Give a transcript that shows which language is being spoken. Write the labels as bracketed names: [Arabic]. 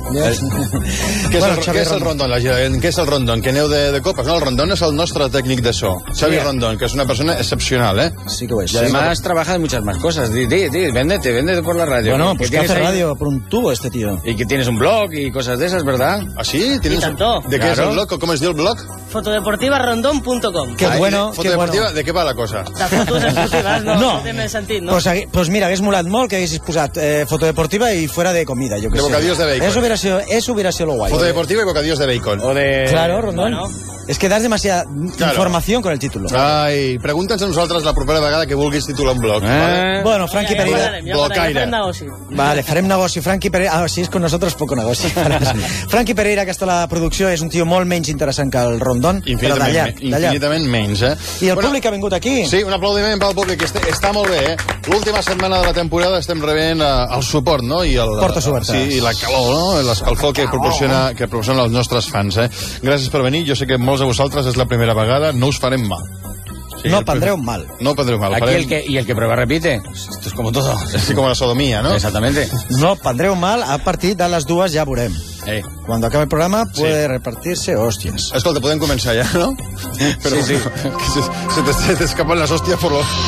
[Catalan] Què és, bueno, és el Rondón? Què és el Rondón? Que aneu de copes? No, el Rondón és el nostre tècnic de so. Xavi, sí, Rondón, que és una persona excepcional, eh? Sí que ho és. [Spanish] I además trabaja en muchas más cosas. Véndete por la radio. Bueno, pues que hace ahí radio por un tubo este tío. Y que tienes un blog y cosas de esas, ¿verdad? ¿Ah, sí? ¿Tienes? Y tanto. ¿De qué, claro, es el blog? ¿Cómo es el blog? Fotodeportivarondón.com. Qué bueno. Fotodeportiva, ¿De qué va la cosa? Las fotos esportivas, no. Pues mira, [Catalan] hagués molat molt que haguessis posat [Spanish] fotodeportiva y fuera de comida, yo que sé. Bocadillos de bacon. Eso hubiera sido lo guay. Foto deportiva y bocadillos de bacon. O de... Claro, Rondón. Bueno. Es que das demasiada, claro, información con el título. [Catalan] Ay, [Spanish] pregúntense a nosotros [Catalan] la propera vegada que vulguis titular un blog. [Spanish] ¿Vale? Bueno, Frankie Pereira. Ya [Catalan] blocaire. Vale, farem negoci. Frankie Pereira. [Spanish] Ah, si es con nosotros, poco negoci. Frankie Pereira, que está la producción, es un tío [Catalan] molt menys interessant [Spanish] que el Rondón. [Catalan] Infinitament menys, eh? I el públic ha vingut aquí. Sí, un aplaudiment pel públic. Està molt bé, eh? L'última setmana de la temporada estem rebent el suport, no? I el, portes obertes. Sí, i la calor, no? L'escalfor que proporciona, els nostres fans, eh? Gràcies per venir. Jo sé que molts de vosaltres és la primera vegada. No us farem mal. Sí, no prendreu mal. No prendreu mal. [Spanish] Aquí el que, i el que prueba repite. Esto es como todo. Es como la sodomía, ¿no? Exactamente. [Catalan] No prendreu mal. A partir de les dues ja veurem. [Spanish] Cuando acabe el programa puede, sí, repartirse hostias. [Catalan] Escolta, podem començar ja, ¿no? Però, sí, sí. [Spanish] Bueno, que se te escapan las hostias por los...